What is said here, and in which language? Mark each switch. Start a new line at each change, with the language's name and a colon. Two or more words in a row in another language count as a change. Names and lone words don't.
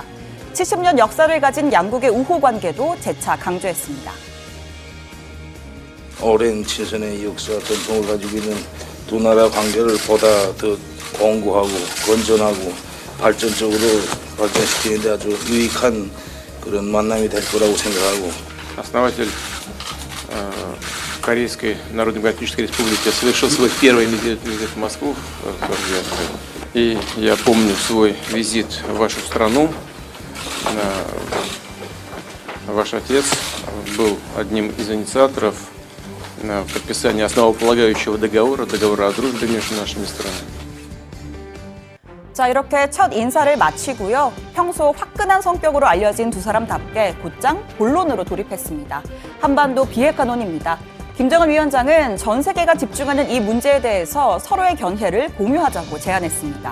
Korean: 70년 역사를 가진 양국의 우호 관계도 재차 강조했습니다. 오랜 친선의 역사 전통을 가지고 있는 두 나라 관계를 보다 더 공고하고 건전하고 발전적으로 발전시키는 데 아주 유익한 그런 만남이 될 거라고 생각하고.
Russian: Основатель Корейской Народно-Демократической Республики совершил свой первый визит в Москву. И я помню свой визит в вашу страну. Ваш отец был одним из инициаторов подписания основополагающего договора о дружбе между нашими странами.
Korean: 자, 이렇게 첫 인사를 마치고요. 평소 화끈한 성격으로 알려진 두 사람답게 곧장 본론으로 돌입했습니다. 한반도 비핵화 논의입니다. 김정은 위원장은 전 세계가 집중하는 이 문제에 대해서 서로의 견해를 공유하자고 제안했습니다.